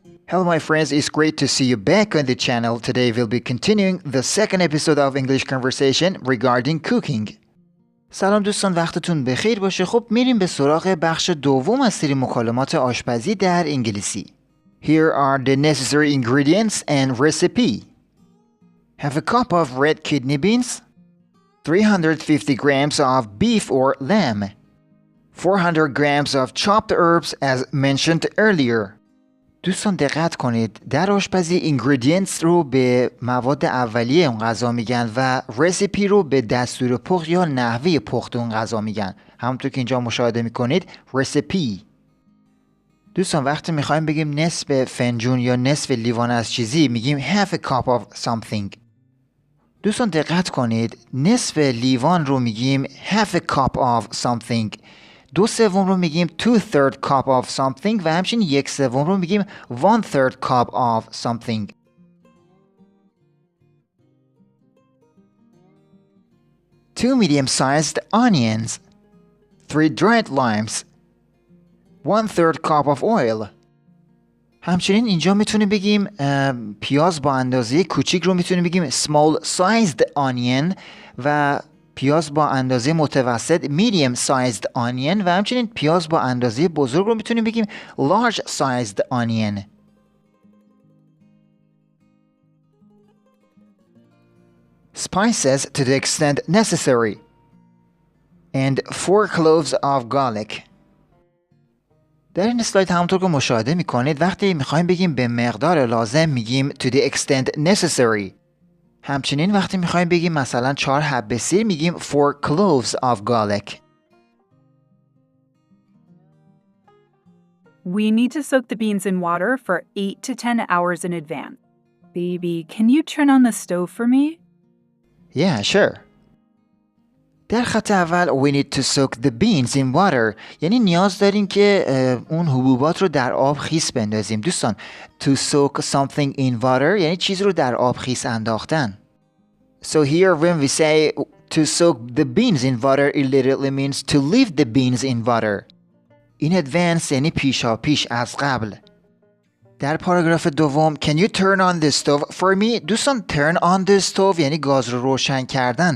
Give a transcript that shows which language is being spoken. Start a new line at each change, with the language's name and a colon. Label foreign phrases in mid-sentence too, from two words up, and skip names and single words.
English: Hello my friends, it's great to see you back on the channel. Today we'll be continuing the second episode of English conversation regarding cooking.
Persian: سلام دوستان، وقتتون بخیر باشه. خب میریم به سراغ بخش دوم از سری مکالمات آشپزی در انگلیسی.
English: Here are the necessary ingredients and recipe. Have a cup of red kidney beans, 350 grams of beef or lamb, 400 grams of chopped herbs as mentioned earlier.
Persian: دوستان دقت کنید، در آشپزی ingredients رو به مواد اولیه اون غذا میگن و recipe رو به دستور پخت یا نحوه پخت اون غذا میگن. همونطور که اینجا مشاهده میکنید recipe. دوستان وقتی میخوایم بگیم نصف فنجون یا نصف لیوان از چیزی میگیم
English: half a cup of something.
Persian: دوستان دقت کنید، نصف لیوان رو میگیم
English: half a cup of something.
Persian: 2/3 رو میگیم
English: 2/3 cup of something
Persian: و همچنین 1/3 رو میگیم
English: 1/3 cup of something. Two medium-sized onions, 3 dried limes, 1/3 cup of oil.
Persian: همچنین اینجا میتونیم بگیم پیاز با اندازه کوچیک رو میتونیم بگیم
English: small sized onion
Persian: و پیاز با اندازه متوسط
English: medium sized onion
Persian: و همچنین پیاز با اندازه بزرگ رو میتونیم بگیم
English: large sized onion. Spices to the extent necessary and 4 cloves of garlic.
Persian: در این اسلاید همونطور که مشاهده میکنید وقتی میخوایم بگیم به مقدار لازم میگیم
English: to the extent necessary.
Persian: همچنین وقتی میخوایم بگیم مثلا 4 حبه سیر میگیم
English: 4 cloves of garlic. We need to soak the beans in water for 8 to 10 hours in advance. Baby, can you turn on the stove for me? Yeah, sure.
Persian: در خط اول
English: we need to soak the beans in water.
Persian: یعنی نیاز داریم که اون حبوبات رو در آب خیس بندازیم. دوستان
English: to soak something in water
Persian: یعنی چیز رو در آب خیس انداختن.
English: So here when we say to soak the beans in water it literally means to leave the beans in water. In advance
Persian: یعنی پیشا پیش از قبل. در پاراگراف دوم
English: can you turn on the stove for me؟
Persian: دوستان
English: turn on the stove
Persian: یعنی گاز رو روشن کردن.